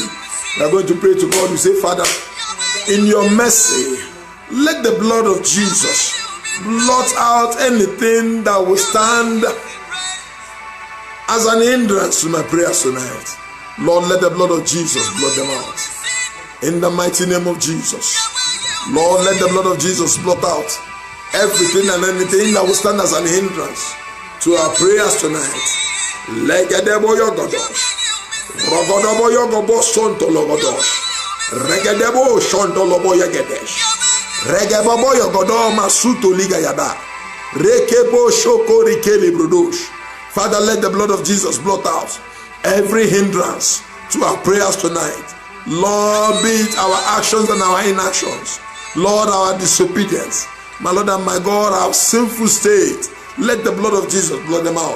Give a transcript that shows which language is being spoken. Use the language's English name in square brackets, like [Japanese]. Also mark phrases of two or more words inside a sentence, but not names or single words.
[English] We are going to pray to God. We say, Father, in your mercy, let the blood of Jesus blot out anything that will stand as an hindrance to my prayers tonight. Lord, let the blood of Jesus blot them out. In the mighty name of Jesus. Lord, let the blood of Jesus blot out everything and anything that will stand as an hindrance to our prayers tonight. Legedebo yogodosh. Rogodobo yogobo sonto logodosh. Regedebo shonto lobo yegedesh. Regebobo yogodo masuto liga yada. Rekebo shoko rikele brodosh. Father, let the blood of Jesus blot out every hindrance to our prayers tonight. Lord, be it our actions and our inactions. Lord, our disobedience. My Lord and my God, our sinful state. Let the blood of Jesus blot them out.